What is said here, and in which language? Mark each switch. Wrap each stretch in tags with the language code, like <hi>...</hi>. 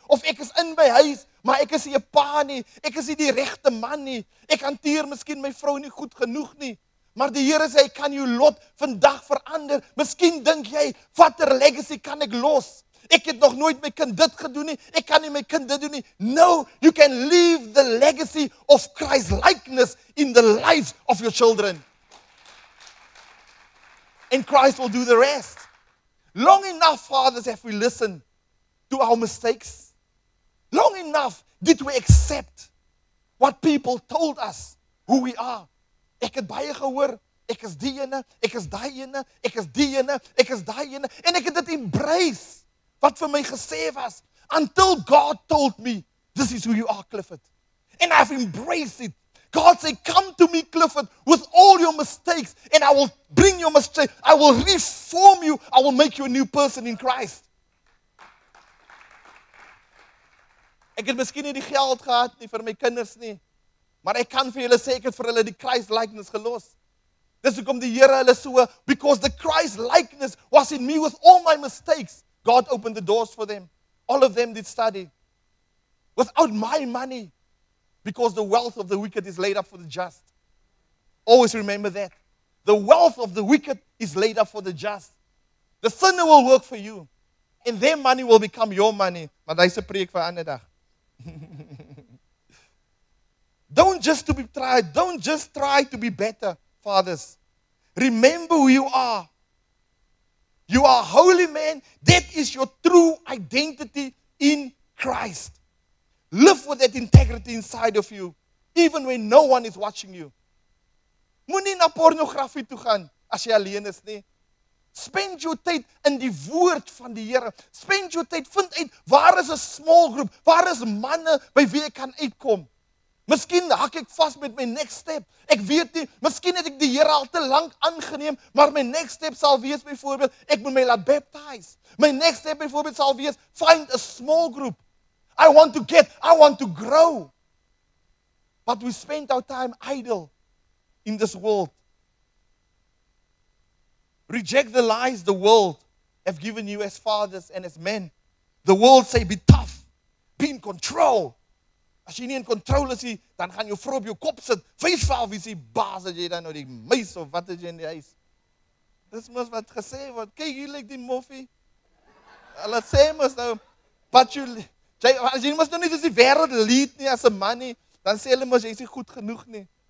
<af>Of ek is in my huis, maar ek is nie 'n pa nie. Ek is nie die regte man nie. Ek hanteer miskien my vrou nie goed genoeg nie. Maar die Here sê, ek kan jou lot vandag verander. Miskien dink jy, watter legacy kan ek los? Ek het nog nooit my kind dit gedoen nie. Ek kan nie my kind dit doen nie.</af> <en>No, you can leave the legacy of Christ's likeness in the lives of your children. And Christ will do the rest. Long enough, fathers, have we listened to our mistakes. Long enough did we accept what people told us who we are.</en> <af>Ek het baie gehoor, ek is die ene, ek is daai ene, ek is die ene, ek is daai ene, en ek het dit embrace, wat vir my gesê was,</af> <en>until God told me, this is who you are, Clifford. And I've embraced it. God said, come to me, Clifford, with all your mistakes, and I will bring your mistakes, I will reform you, I will make you a new person in Christ.</en> <af>Ek het miskien nie die geld gehad nie vir my kinders nie, maar ek kan vir julle sê, ek het vir hulle die Christ likeness gelos. Dis hoekom die Here hulle so,</af> <en>because the Christ likeness was in me with all my mistakes. God opened the doors for them. All of them did study. Without my money. Because the wealth of the wicked is laid up for the just. Always remember that. The wealth of the wicked is laid up for the just. The sinner will work for you. And their money will become your money.</en> <af>Maar dis 'n preek vir 'n ander dag.</af> <en>Don't just try to be better, fathers. Remember who you are. You are a holy man. That is your true identity in Christ. Live with that integrity inside of you, even when no one is watching you.</en> <af>Moenie na pornografie toe gaan as jy alleen is nie.</af> <en>Spend your</en> <af>tyd in die woord van die Here.</af> <en>Spend your</en> <af>tyd, vind uit, waar is 'n small group? Waar is manne by wie ek kan uitkom? Miskien hak ek vas met my next step. Ek weet nie, miskien het ek die Here al te lank aangeneem, maar my next step sal wees byvoorbeeld, ek moet my laat baptize.</af> <en>My next step</en> <af>byvoorbeeld sal wees,</af> <en>find a small group. I want to grow. But we spend our time idle in this world. Reject the lies the world have given you as fathers and as men. The world say, be tough, be in control.</en> <af>As jy nie in control is nie, dan gaan jou vrou op jou kop sit. 5-12 is die baas, as jy dan nou die muis of wat is jy in die huis. Dis mos wat gesê word. Kyk, hier lyk die moffie. Hulle sê mos nou, but as jy mos nou nie soos die wêreld lead nie as 'n man nie, dan sê hulle mos jy is nie goed genoeg nie.</af>